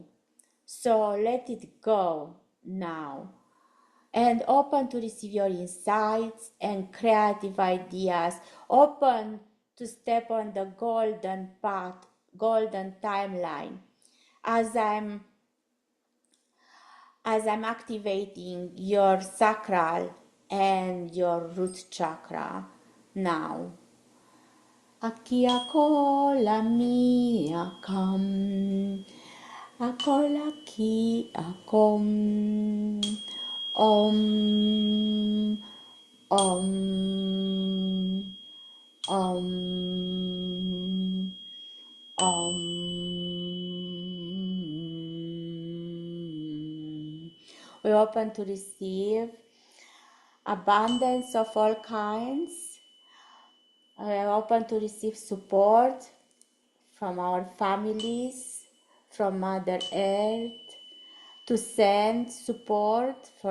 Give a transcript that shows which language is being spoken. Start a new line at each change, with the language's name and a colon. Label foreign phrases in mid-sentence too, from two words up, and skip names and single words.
English: So let it go now, and open to receive your insights and creative ideas, open to step on the golden path, golden timeline, as I'm activating your sacral and your root chakra now. Akia kola mia kam, akola ki akom, om, om, om, om. We open to receive abundance of all kinds. We are open to receive support from our families, from Mother Earth, to send support for